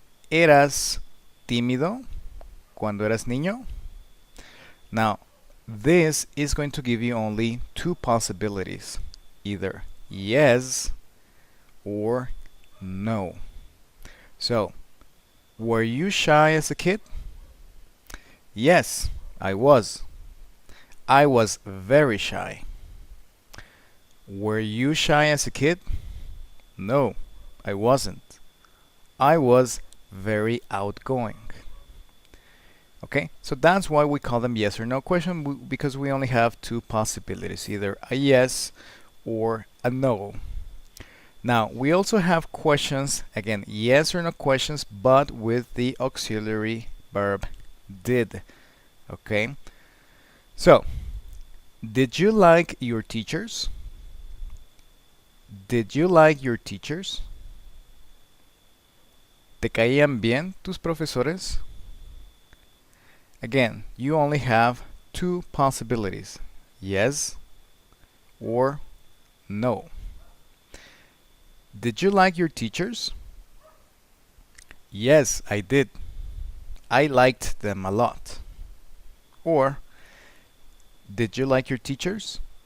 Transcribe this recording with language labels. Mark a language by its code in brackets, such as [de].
[es] ¿Eras tímido cuando eras niño? [en] Now, this is going to give you only two possibilities, either yes or no. So, were you shy as a kid? Yes, I was. I was very shy. Were you shy as a kid? No, I wasn't. I was very outgoing. Okay, so that's why we call them yes or no question, because we only have two possibilities, either a yes or a no. Now, we also have questions, again, yes or no questions, but with the auxiliary verb did. Okay? So, did you like your teachers? Did you like your teachers? [es] ¿Te caían bien tus profesores? [en] Again, you only have two possibilities, yes or no. Did you like your teachers? Yes, I did. I liked them a lot. Or, did you like your teachers?